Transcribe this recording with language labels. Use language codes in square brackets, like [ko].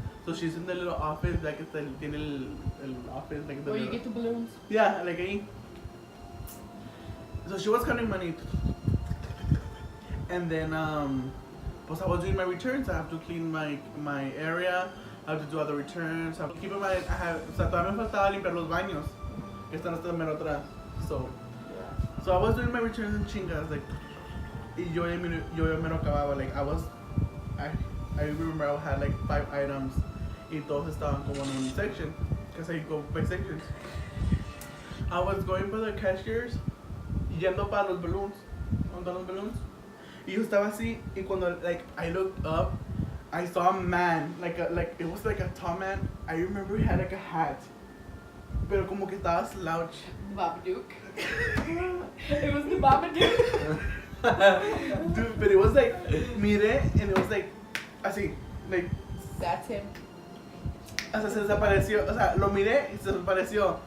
[en] So she's in the little office, like it's [es] tiene el [en] office, like the. Where you get the balloons. Yeah, like ahí. So she was counting money. And then pues I was doing my returns. I have to clean my area. I have to do other returns. Keep in mind, [es] o sea, todavía me faltaba limpiar los baños que están hasta mero atrás. [en] So I was doing my returns in chingas, like, [es] y yo ya mero acababa, [en] like, I remember I had like 5 items [es] y todos estaban como en un section, [en] because I go by sections. I was going by the cashiers, [es] yendo para los balloons, ¿dónde están los balloons? Y yo estaba así, y cuando, [en] like, I looked up, I saw a man, like it was like a tall man. I remember he had like a hat, [es] pero como que estaba slouch. [en] Babadook. It was the Babadook. Dude, but it was like, mire, and it was like, así, like. That's him. [es] O sea, se desapareció, o sea, lo miré y se desapareció.